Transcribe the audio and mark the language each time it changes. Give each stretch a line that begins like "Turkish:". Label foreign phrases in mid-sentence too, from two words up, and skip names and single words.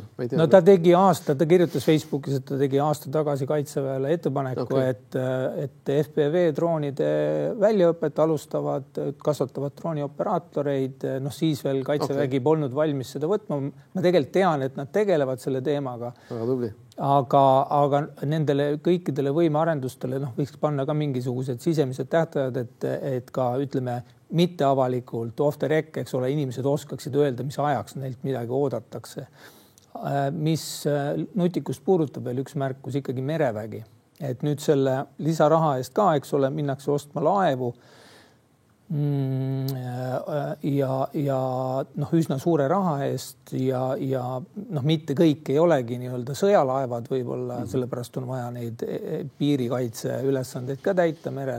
Estonian: No ta kirjutas Facebookis, et ta tegi aasta tagasi Kaitseväele ettepaneku, et FPV droonide väljaõpet alustavad, kasvatavad droonioperaatoreid, siis veel Kaitsevägi polnud valmis seda võtma. Ma tegelikult tean, et nad tegelevad selle teemaga. Väga tubli. Aga nendele kõikidele võimearendustele võiks panna ka mingisugused sisemised tähtajad, et ka ütleme mitteavalikult
English: off the rec,
Estonian: eks ole, inimesed oskaksid öelda, mis ajaks neilt midagi oodatakse. Mis nutikust puudutab veel üks märkus, ikkagi merevägi. Et nüüd selle lisaraha eest ka, eks ole, minnakse ostma laevu ja üsna suure raha eest ja mitte kõik ei olegi nii-öelda sõjalaevad võib-olla, sellepärast on vaja neid piirikaitse ülesandeid ka täita merel.